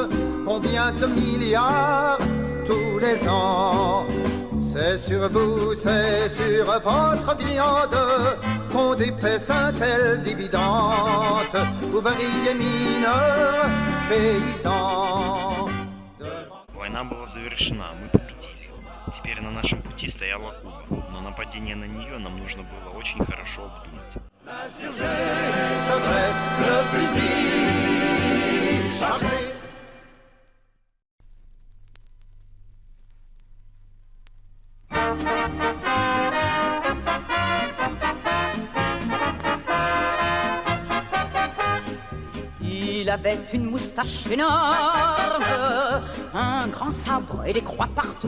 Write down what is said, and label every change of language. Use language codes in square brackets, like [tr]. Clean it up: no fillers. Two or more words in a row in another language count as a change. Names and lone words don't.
[fr] Combien de milliards tous les ans? C'est sur vous, c'est sur votre viande qu'on dépaisse un tel dividende. Ouvriers, mineurs, paysans. [ru] Война была завершена, мы победили. Теперь на нашем пути стояла Куба, но нападение на нее нам нужно было очень хорошо обдумать. [fr] L'insurgé se dresse, le fusil chargé. Il avait une moustache énorme, un grand sabre et des croix partout.